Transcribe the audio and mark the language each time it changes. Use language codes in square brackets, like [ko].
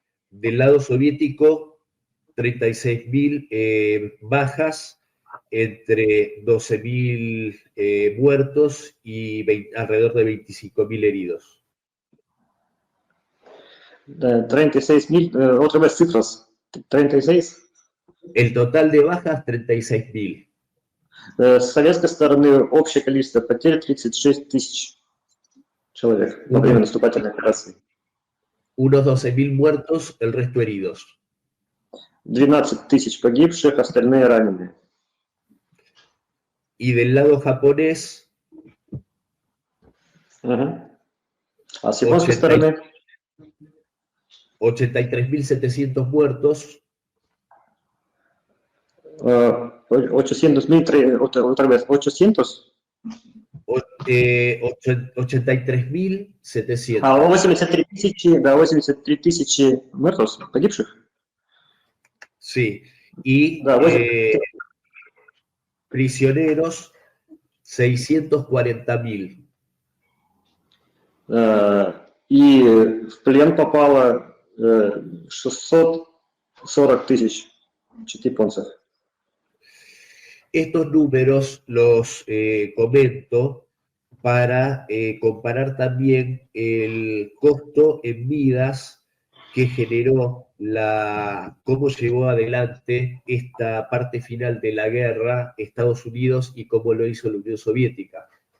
[es] Del lado soviético, 36.000 bajas, entre 12.000 muertos y alrededor de 25.000 heridos. 36.000, otra vez cifras, 36? El total de bajas, 36.000. [ru] С советской стороны общее количество потерь 36 тысяч человек во время наступательной операции. [es] Unos 12.000 muertos, el resto heridos. [ru] 12 тысяч погибших, остальные раненые. [es] Y del lado japonés, [ru] А с японской стороны [es] 83.700 muertos. 800.000, otra vez, 800? 83.700. [ru] 83 тысячи, да, 83 тысячи [es] muertos, [ru] погибших? [es] Sí, y [ru] да, [es] prisioneros, 640.000. [ru] И в плен попало 640 тысяч японцев. [es] Estos números los comento para comparar también el costo en vidas que generó cómo llevó adelante esta parte final de la guerra Estados Unidos y cómo lo hizo la Unión Soviética.